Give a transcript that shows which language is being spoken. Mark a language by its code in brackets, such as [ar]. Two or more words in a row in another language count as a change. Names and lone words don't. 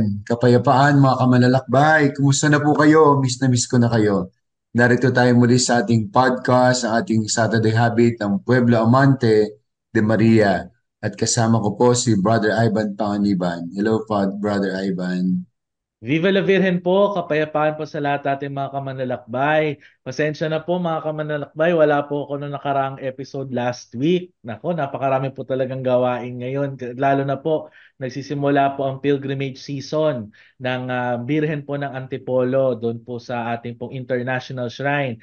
[tl] Kapayapaan mga kamalalakbay! Kumusta na po kayo? Miss na miss ko na kayo. Narito tayo muli sa ating podcast, ang ating Saturday Habit ng Pueblo Amante de Maria. At kasama ko po si Brother Ivan Panganiban. Hello po, Brother Ivan. [es] Viva la Virgen [tl] po, kapayapaan po sa lahat natin mga kamanlalakbay. Pasensya na po mga kamanlalakbay, wala po ako noong nakaraang episode [en] last week. [tl] Nako, napakarami po talagang gawain ngayon. Lalo na po, nagsisimula po ang [en] pilgrimage season [tl] ng Birhen po ng Antipolo doon po sa ating pong International Shrine.